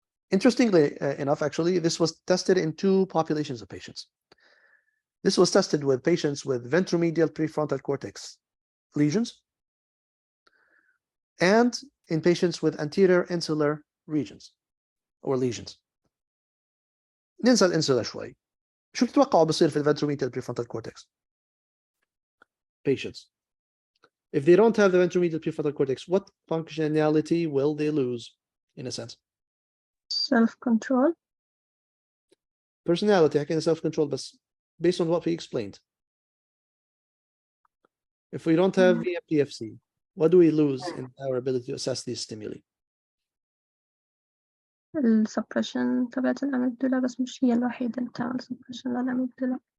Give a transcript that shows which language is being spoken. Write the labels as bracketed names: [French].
[English] Interestingly enough, actually, this was tested in 2 populations of patients. This was tested with patients with ventromedial prefrontal cortex lesions and in patients with anterior insular regions or lesions. [Arabic] ننسى الانسولا شوي. شو تتوقعوا بصير في الventromedial prefrontal cortex patients? [English] If they don't have the ventromedial prefrontal cortex, what functionality will they lose in a sense? Self-control. Personality, حكينا self-control, but based on what we explained. If we don't have VMPFC, what do we lose in our ability to assess these stimuli? [Arabic] السبريشن تبعت الأميجدلا، بس مش هي الوحيدة اللي بتعمل سبريشن للأميجدلا.